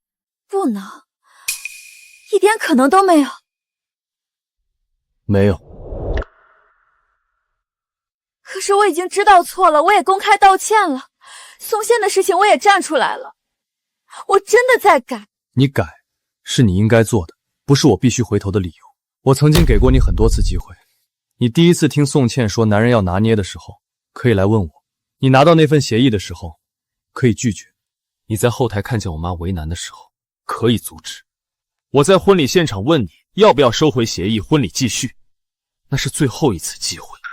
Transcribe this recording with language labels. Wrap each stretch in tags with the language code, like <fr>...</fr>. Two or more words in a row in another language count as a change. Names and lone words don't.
<zh>不能，一點可能都沒有。沒有。可是我已經知道錯了，我也公開道歉了，宋茜的事情我也站出來了，我真的在改。你改是你應該做的，不是我必須回頭的理由。我曾經給過你很多次機會，你第一次聽宋茜說男人要拿捏的時候，可以來問我；你拿到那份協議的時候，可以拒絕；你在後台看見我媽為難的時候，可以阻止；我在婚禮現場問你要不要收回協議，婚禮繼續，那是最後一次機會。</zh>